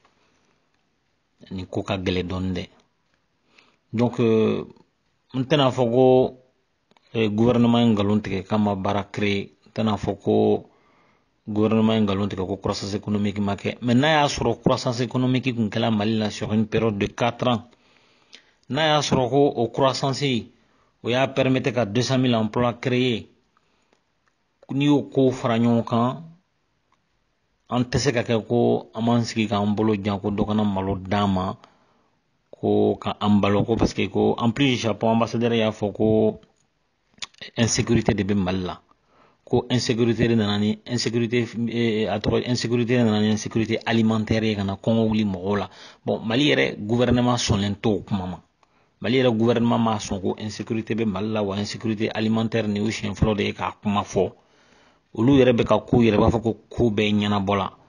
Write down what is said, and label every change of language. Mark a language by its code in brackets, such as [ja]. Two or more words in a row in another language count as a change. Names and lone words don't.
[bm] ni ko ka gɛlɛ dɔɔnin dɛ donc n tɛna fɔ ko gouvernement ye nkalon tigɛ k'a ma baara créer n tɛna fɔ ko gouvernement ye nkalon tigɛ ko [fr] croissance économique [bm] ma kɛ mais n'a y'a sɔrɔ [fr] croissance économique [bm] kun kɛla Mali la [fr] sur une période de 4 ans [bm] n'a y'a sɔrɔ ko o croissance o y'a permettre ka 200 000 emplois créer n'i y'o ko fara ɲɔgɔn kan an tɛ se ka kɛ ko an b'an sigi k'an bolo jan ko dɔ kana malo d'an ma ko ka an balo ko [fr] parce que [bm] ko [fr] en plus [bm] Japon ambassadeur y'a fɔ ko insécurité de bɛ Mali la ko insécurité de nana ni insécurité insécurité de nana ni [fr] insécurité alimentaire [bm] ye kana kɔngɔ wuli mɔgɔw la bon Mali yɛrɛ gouvernement sɔnlen t'o kuma ma Mali yɛrɛ gouvernement ma sɔn ko insécurité bɛ Mali la wa [fr] insécurité alimentaire [bm] ni o siɲɛ fɔlɔ de ye k'a kuma fɔ olu yɛrɛ bɛ ka ko yɛrɛ b'a fɔ ko ko bɛɛ ɲɛnabɔla